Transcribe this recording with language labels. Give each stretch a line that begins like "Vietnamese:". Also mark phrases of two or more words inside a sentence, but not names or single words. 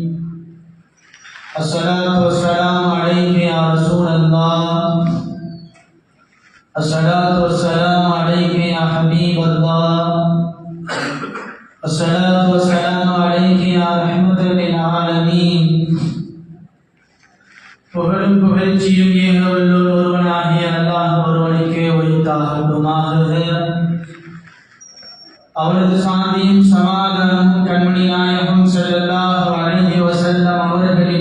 Arabic: الصلاة والسلام عليك يا رسول الله. الصلاة والسلام عليك يا حبيب الله. الصلاة والسلام عليك يا رحمة للعالمين.
Tamil: புகழும் புகழ்ச்சியும் ஏகவல்லோர் ஒருவனாகிய அல்லாஹ் ஒருவனுக்கே உரித்தாகட்டுமாக. அவரது சாந்தியும் சமாதானமும் கண்மணி நாயகம்
Arabic: صلى الله عليه وسلم
Tamil: அவர்களின்